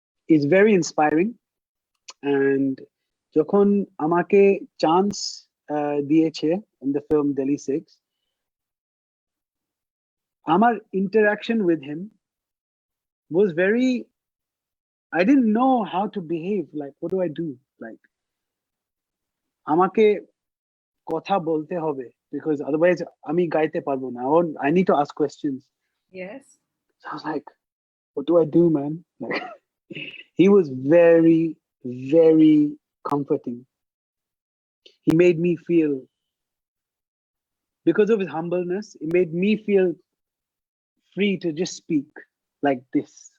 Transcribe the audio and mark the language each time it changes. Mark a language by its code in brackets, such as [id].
[en] Is very inspiring, and [bn] যখন আমাকে [en] chance [bn] দিয়েছে [en] in the film Delhi 6, [bn] আমার [en] interaction with him was very, I didn't know how to behave. Like, what do? Like, [bn] আমাকে কথা বলতে হবে. [en] because otherwise [bn] আমি গাইতে পারবো না. [en] I need to ask questions. Yes. So I was like, what do I do, man? Like, he was very, very comforting. He made me feel, because of his humbleness, it made me feel free to just speak like this.